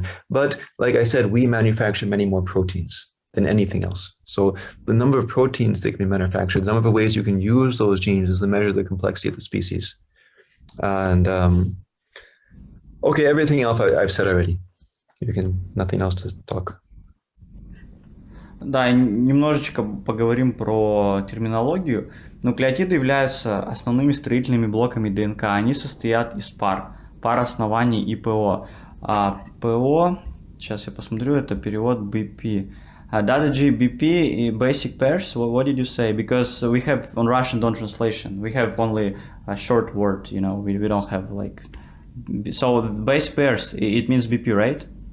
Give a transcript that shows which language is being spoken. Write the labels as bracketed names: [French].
[English] But like I said, we manufacture many more proteins than anything else. So the number of proteins that can be manufactured, the number of ways you can use those genes is the measure of the complexity of the species. And okay, everything else I've said already. Nothing else to talk. [Russian] Да, и немножечко поговорим про терминологию. Нуклеотиды являются основными строительными блоками ДНК. Они состоят из пар оснований и ПО. ПО, сейчас я посмотрю, это перевод BP. [English] Dada G, BP, basic pairs, what did you say? Because we have, on Russian, don't translation. We have only a short word, we don't have like... So base pairs, it means BP, right?